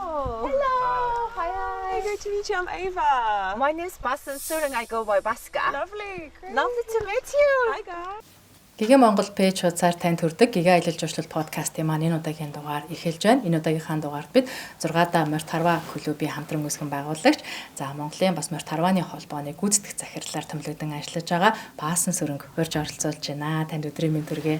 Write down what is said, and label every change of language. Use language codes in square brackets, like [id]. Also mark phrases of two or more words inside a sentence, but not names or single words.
[en] Hello. Hello. Hi. Great to meet you. I'm Ava. My name is Basan Surang. I go by Baska. Lovely. Great. Lovely to meet you. Hi guys. [mn] Giga Монгол пэйж хуудасаар танд хүрдэг Giga аялал жуулчлал подкастын маань энэ удаагийн дугаар эхэлж байна. Энэ удаагийнхаа дугаард бид 6-аа Морьт Харва клубийн хамтран үүсгэн байгуулагч, за Монголын бас Морьт Харваны холбооны гүйцэтгэх захирлаар томилогдсон ажиллаж байгаа Баасан Сүрэнг урьж оролцуулж байна. Танд өдрийн мэнд хүргэе.